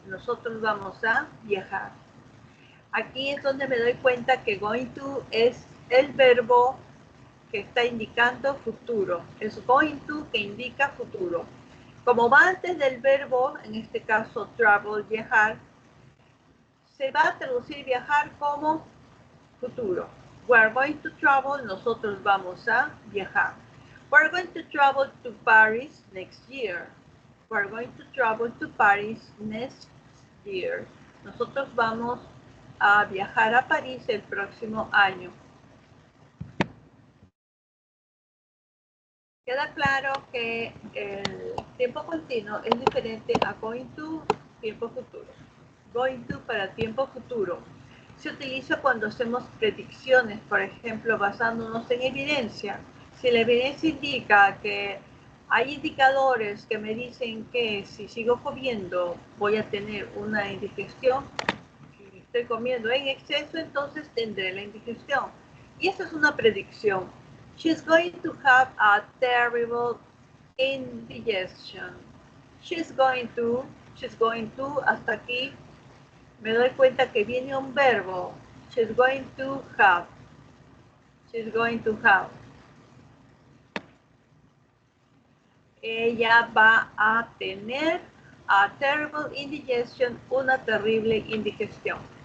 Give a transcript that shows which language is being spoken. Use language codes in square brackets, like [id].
[es] Nosotros vamos a viajar. Aquí es donde me doy cuenta que going to es el verbo que está indicando futuro. Es going to que indica futuro. Como va antes del verbo, en este caso travel, viajar, se va a traducir viajar como futuro. [en] We are going to travel, [es] nosotros vamos a viajar. [en] We are going to travel to Paris next year. We are going to travel to Paris next year. [es] Nosotros vamos a viajar a París el próximo año. Queda claro que el tiempo continuo es diferente a going to, tiempo futuro. Going to para tiempo futuro se utiliza cuando hacemos predicciones, por ejemplo, basándonos en evidencia. Si la evidencia indica que hay indicadores que me dicen que si sigo comiendo voy a tener una indigestión, si estoy comiendo en exceso, entonces tendré la indigestión. Y esa es una predicción. [en] She's going to have a terrible indigestion. She's going to, [es] hasta aquí me doy cuenta que viene un verbo. [en] She's going to have. She's going to have. [es] Ella va a tener [en] a terrible indigestion, [es] una terrible indigestión.